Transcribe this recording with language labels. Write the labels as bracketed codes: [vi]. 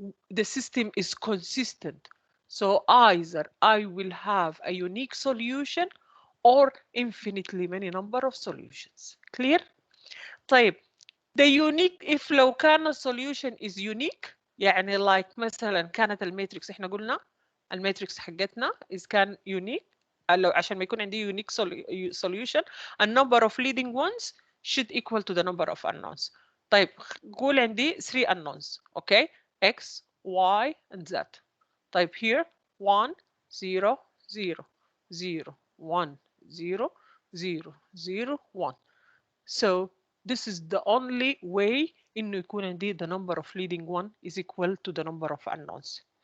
[en] the system is consistent so either I will have a unique solution or infinitely many number of solutions clear [ar] طيب [en] the unique if [ar] لو كان [en] solution is unique [ar] يعني [en] like [ar] مثلا كانت الماتريكس احنا قلنا الماتريكس حقتنا إذا كان [en] unique [ar] لو عشان ما يكون عندي [en] unique solution a number of leading ones should equal to the number of unknowns [ar] طيب قول عندي 3 unknowns. اوكي x y [en] and [ar] z. طيب [en] here [ar] 1 0 0 0 1 0 0 0 1. [en] So this is the only way [ar] إنه يكون عندي [en] the number of leading one is equal to the number of unknowns.